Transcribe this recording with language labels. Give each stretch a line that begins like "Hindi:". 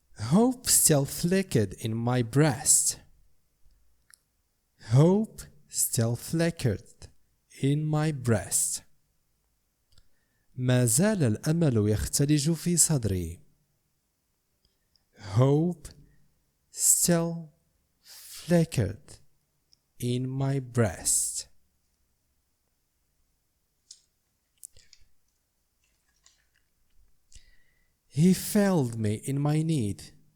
English: Hope still flickered in my breast. Hope still flickered in my breast.
Arabic: ما زال الأمل يختلج في صدري.
English: Hope still flickered in my breast. He failed me in my need.